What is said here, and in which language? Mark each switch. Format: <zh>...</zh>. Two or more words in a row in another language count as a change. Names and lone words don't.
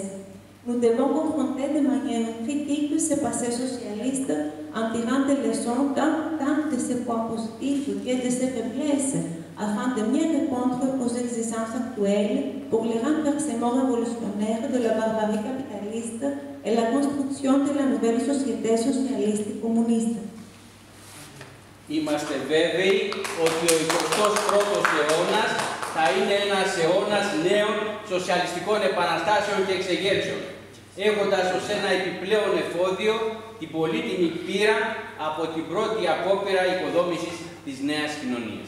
<fr>Nous devons confronter de manière critique ce passé socialiste en tirant des leçons tant de ses points positifs que de ses faiblesses, afin de mieux répondre aux exigences actuelles pour le renversement révolutionnaire de la barbarie capitaliste et la construction de la nouvelle société socialiste et communiste.</fr> <el>Είμαστε βέβαιοι ότι ο 21ος αιώνας θα είναι ένας αιώνας νέων σοσιαλιστικών επαναστάσεων και εξεγέρσεων, έχοντας ως ένα επιπλέον εφόδιο την πολύτιμη πείρα από την πρώτη απόπειρα οικοδόμησης της νέας κοινωνίας.</el>